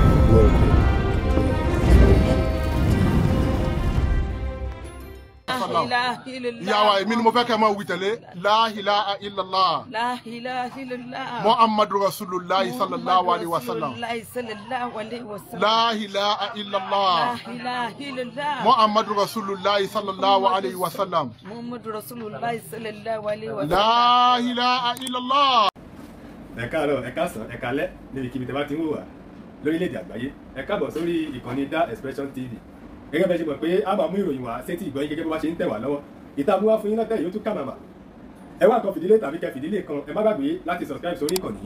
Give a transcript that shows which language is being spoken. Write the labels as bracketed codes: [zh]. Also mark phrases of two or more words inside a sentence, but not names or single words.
[yo] Yawa èmi ni mo fẹ́ kẹ́ máa wí tẹ̀lé [ar] لا إله إلا الله محمد رسول الله صلى الله عليه وسلم لا إله إلا الله محمد رسول الله صلى الله عليه وسلم لا إله إلا الله. [yo] Ẹ káàárọ̀, ẹ káàsán, ẹ káalẹ́ níbikíbi tẹ́ bá ti ń wò wá lórílẹ̀-èdè àgbáyé. Ẹ káàbọ̀ sórí ìkànnì Da Expression TV. Gẹ́gẹ́ bẹ́ẹ̀ ṣe mọ̀ pé a máa mú ìròyìn wá sétí ìgbọ́yìn gẹ́gẹ́ bó bá ṣe ń tẹ̀ wá lọ́wọ́. Ìta mú wá fún yín lọ́tẹ̀ yóò tún kà màmá. Ẹ wá kan fìdílé tàbí kẹ fìdílé kan, ẹ má gbàgbé láti subscribe sórí ìkànnì.